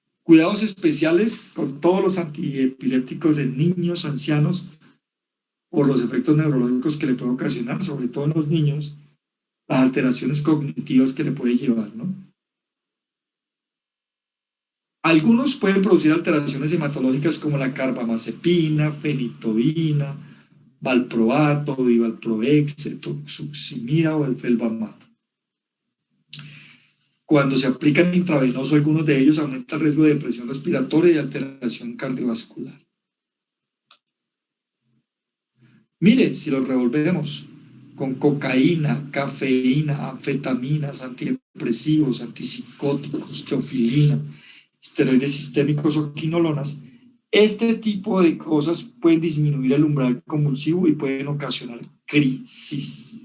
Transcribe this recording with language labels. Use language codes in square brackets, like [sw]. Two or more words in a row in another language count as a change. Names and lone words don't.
[es] Cuidados especiales con todos los antiepilépticos de niños, ancianos, por los efectos neurológicos que le puede ocasionar, sobre todo en los niños, las alteraciones cognitivas que le puede llevar, ¿no? Algunos pueden producir alteraciones hematológicas como la carbamazepina, fenitoína, valproato, divalproex, etoxuximida o el felbamato. Cuando se aplican intravenoso, algunos de ellos aumenta el riesgo de depresión respiratoria y alteración cardiovascular. Mire, si los revolvemos con cocaína, cafeína, anfetaminas, antidepresivos, antipsicóticos, teofilina, esteroides sistémicos o quinolonas, este tipo de cosas pueden disminuir el umbral convulsivo y pueden ocasionar crisis.